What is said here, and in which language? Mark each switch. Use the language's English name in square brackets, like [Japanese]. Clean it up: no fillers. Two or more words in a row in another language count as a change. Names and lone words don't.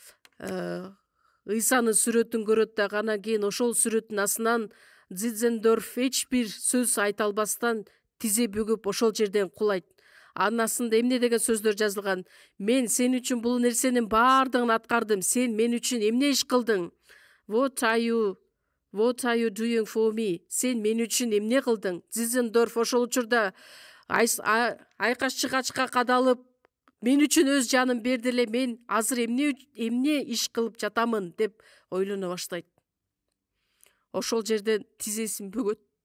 [Kyrgyz] Ал музейде ыйсанын сүрөтүн көрөт да анан кийин ошол сүрөттүн астынан Дзидзендорф эч бир сөз айта албастан тизе бүгүп ошол жерден кулайт. Анын астында эмне деген сөздөр жазылган: мен сен үчүн бул нерсенин баардыгын аткардым, сен мен үчүн эмне иш кылдың? [English] What are you doing for me? [Kyrgyz] Сен мен үчүн эмне кылдың? Дзидзендорф ошол учурда айкаш чыгачка кадалып, мен үчүн өз жанын берди эле, мен азыр эмне иш кылып жатамын деп ойлоно баштайт. Ошол жерден тизесин бөгөт.